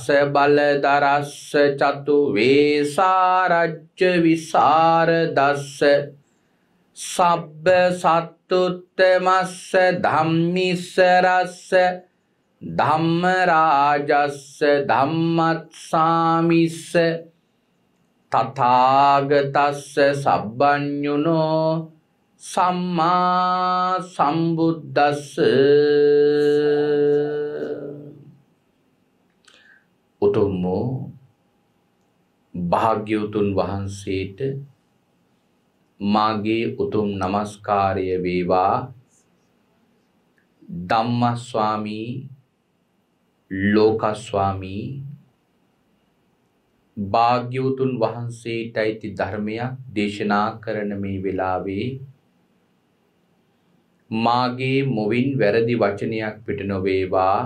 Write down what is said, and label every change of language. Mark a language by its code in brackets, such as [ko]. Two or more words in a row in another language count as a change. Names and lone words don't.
[pi] බලදරස්ස චතු වේසාරජ්‍ය විසරදස්ස සබ්බ සත්තුත්තමස්ස ධම්මිස්සරස්ස ධම්ම රාජස්ස ධම්මස්සාමිස්ස තථාගතස්ස සබ්බඤුනෝ සම්මා සම්බුද්දස්ස. [si] උතුම් භාග්‍යවතුන් වහන්සේට මාගේ උතුම් নমස්කාරය වේවා. ධම්මස්වාමී ලෝකස්වාමී භාග්‍යවතුන් වහන්සේටයි ධර්මයක් දේශනා කරන මේ වෙලාවේ මාගේ මොවින් වැරදි වචනයක් පිට නොවේවා.